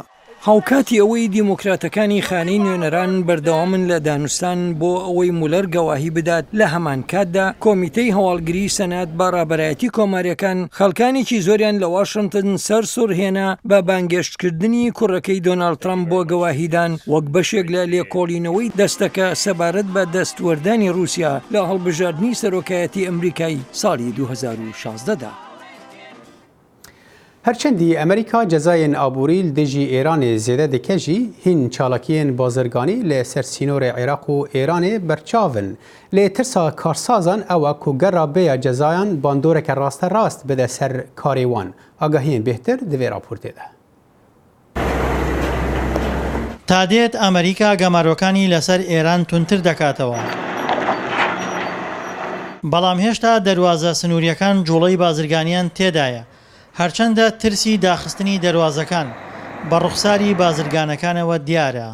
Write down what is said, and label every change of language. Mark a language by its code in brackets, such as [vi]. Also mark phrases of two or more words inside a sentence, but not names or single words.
[ckb] هاوکاتی ئەوەی دیموکراتەکانی خانەی نوێنەران بەردەوامن لە دانوستان بۆ ئەوەی مولەر گەواهی بدات لە هەمان کاتدا کۆمیتەی هەواڵگری سەنات بە ڕابەرایەتی کۆماریەکان خەڵکانێکی زۆریان لە واشنگتن سەر سوڕهێنا بە بانگێشتکردنی کوڕەکەی دۆناڵد ترامپ بۆ گەواهیدان وەک بەشێک لە لێکۆڵینەوەی دەستەکە سەبارەت بە دەستوەردانی رووسیا لە هەڵبژاردننی سەرۆکایەتی ئەمریکای ساڵی 2016دا. [ku] هەرچەندی ئەمریکا جەزایên ئابووری li dijî Îranê zêde dike jî hîn çalakiyên bazirganî li ser sînorê Iraq û Îranê berçavin. Lê tirsa karsazan ew e ku gera bêya cezayan bandoreke rasterast bide ser karê wan. Agahiyên bêhtir di vê raportê de. [ckb] تا دێت ئەمریکا گەمارۆکانی لەسەر ئێران تونتر دەکاتەوە. بەڵام هێشتا دەواازە سنووریەکان جوڵەی بازرگانیان تێدایە، هەرچەندە ترسی داخستنی دەواازەکان بە ڕوخساری بازرگانەکانەوە دیارە.